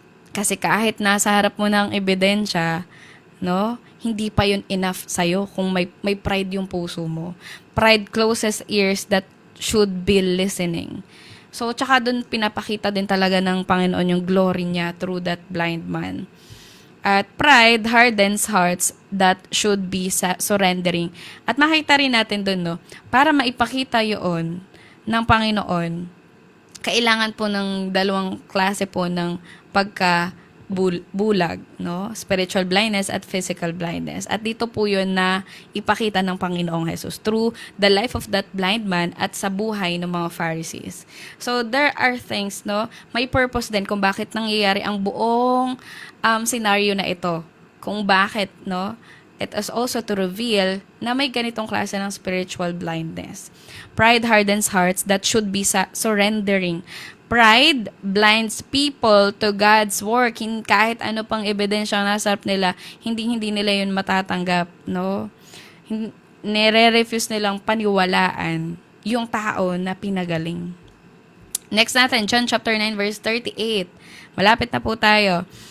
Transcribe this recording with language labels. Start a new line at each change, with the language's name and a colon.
Filipino: Kasi kahit nasa harap mo ng ebidensya, hindi pa yun enough sa'yo kung may pride yung puso mo.
English: Pride closes ears that should be listening.
Filipino: So, tsaka dun pinapakita din talaga ng Panginoon yung glory niya through that blind man.
English: At pride hardens hearts that should be surrendering.
Filipino: At makita rin natin dun, para maipakita yun ng Panginoon, kailangan po ng dalawang klase po ng bulag, no?
English: Spiritual blindness at physical blindness.
Filipino: At dito po yun na ipakita ng Panginoong Jesus through the life of that blind man at sa buhay ng mga Pharisees.
English: So, there are things,
Filipino: no? May purpose din kung bakit nangyayari ang buong scenario na ito. Kung bakit, no?
English: It is also to reveal
Filipino: na may ganitong klase ng
English: spiritual blindness. Pride hardens hearts that should be surrendering. Pride blinds people to God's work.
Filipino: Kahit ano pang ebidensya ang nasa harap nila, hindi nila yun matatanggap, no? Nire-refuse nilang paniwalaan yung tao na pinagaling. Next natin, John chapter 9 verse 38. Malapit na po tayo.